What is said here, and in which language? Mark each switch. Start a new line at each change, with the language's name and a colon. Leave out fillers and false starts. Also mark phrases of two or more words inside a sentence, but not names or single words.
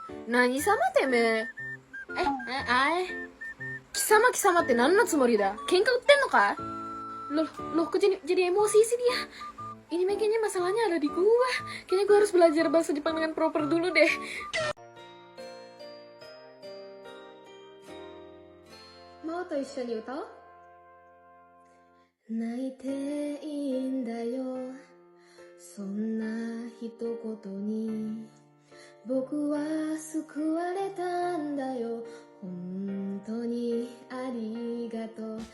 Japanese: 何様てめえ。kisama って何のつもりだ？喧嘩売ってんのか？
Indonesian: Loh, kok jadi emosi sih dia? Ini kayaknya masalahnya ada di gua. Kayaknya gua harus belajar bahasa Jepang dengan proper dulu deh.
Japanese: マオと一緒に歌おう。泣いていいんだよ、そんな一言に僕は救われたんだよ。本当にありがとう。